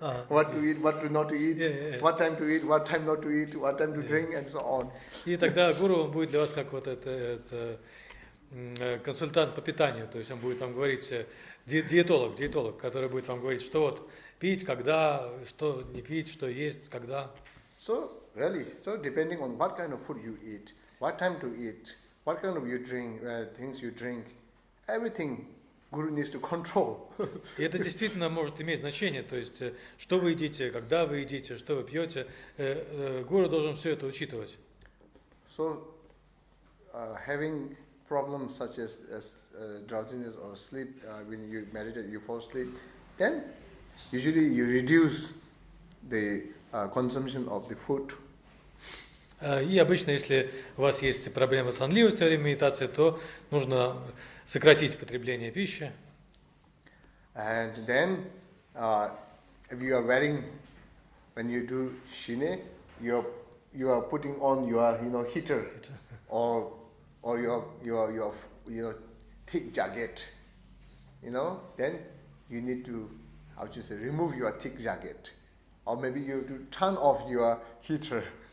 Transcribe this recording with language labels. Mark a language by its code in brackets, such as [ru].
[en] What to eat, what to not to eat, what time to eat, what time not to eat, what time to drink, and so on. [ru] И тогда гуру он будет для вас как вот это консультант по питанию, то есть он будет вам говорить, диетолог, который будет вам говорить, что вот пить, когда, что не пить, что есть, когда. [en] So depending on what kind of food you eat, what time to eat, what kind of things you drink, everything Guru needs to control. [ru] И это действительно может иметь значение, то есть что вы едите, когда вы едите, что вы пьете, гуру должен все это учитывать. [en] So having problems such as drowsiness or sleep, when you meditate, you fall asleep, then usually you reduce the consumption of the food. [ru] И обычно, если у вас есть проблемы с сонливостью во время медитации, то нужно сократить потребление пищи. [en] And then, if you are wearing, when you do shine, you are putting on your heater or your thick jacket, then you need to remove your thick jacket, or maybe you have to turn off your heater.